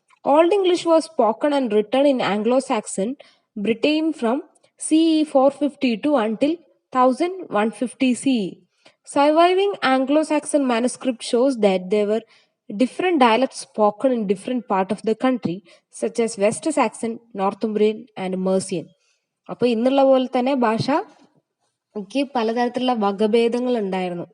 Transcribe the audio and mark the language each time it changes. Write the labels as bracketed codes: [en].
[en] Old English was spoken and written in Anglo Saxon Britain from CE 452 until 1150 CE. Surviving Anglo-Saxon manuscript shows that there were different dialects spoken in different parts of the country, such as West Saxon, Northumbrian and Mercian. [ml] അപ്പോൾ ഇന്നുള്ള പോലെ തന്നെ ഭാഷയ്ക്ക് പലതരത്തിലുള്ള വകഭേദങ്ങൾ ഉണ്ടായിരുന്നു.